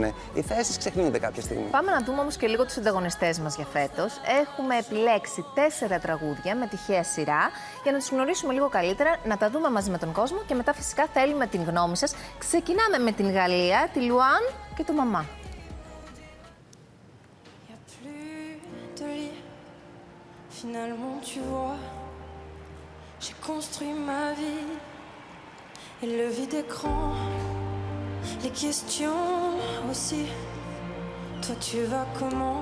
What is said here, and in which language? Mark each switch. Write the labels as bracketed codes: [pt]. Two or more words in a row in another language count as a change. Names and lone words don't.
[el] Οι θέσεις ξεχνιούνται κάποια στιγμή. Πάμε να δούμε όμως και λίγο τους ανταγωνιστές μας για φέτος. Έχουμε επιλέξει 4 τραγούδια με τυχαία σειρά για να τους γνωρίσουμε λίγο καλύτερα, να τα δούμε μαζί με τον κόσμο και μετά φυσικά θέλουμε την γνώμη σας. Ξεκινάμε με την Γαλλία, τη Λουάν και το Μαμά. [fr] J'ai construit ma vie et le vide écran, les questions aussi. Toi tu vas comment?